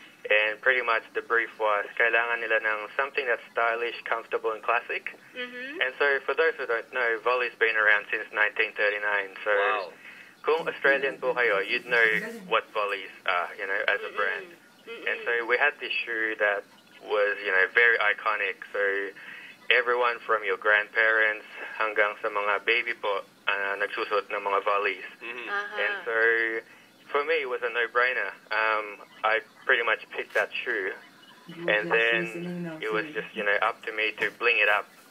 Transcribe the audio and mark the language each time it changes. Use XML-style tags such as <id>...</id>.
<en>And pretty much the brief was,</en> <tl>kailangan nila ng</tl> <en>something that's stylish, comfortable, and classic. And so for those who don't know, Volley's been around since 1939.</en> <tl>So kung Australian po kayo,</tl> <en>you'd know what Volleys are, as a brand. And so we had this shoe that was, very iconic. So everyone from your grandparents</en> <tl>hanggang sa mga baby po nagsusot ng mga Volleys.</tl> <en>And so for me, it was a no-brainer. I pretty much picked that shoe, and then it was just, up to me to bling it up.</en>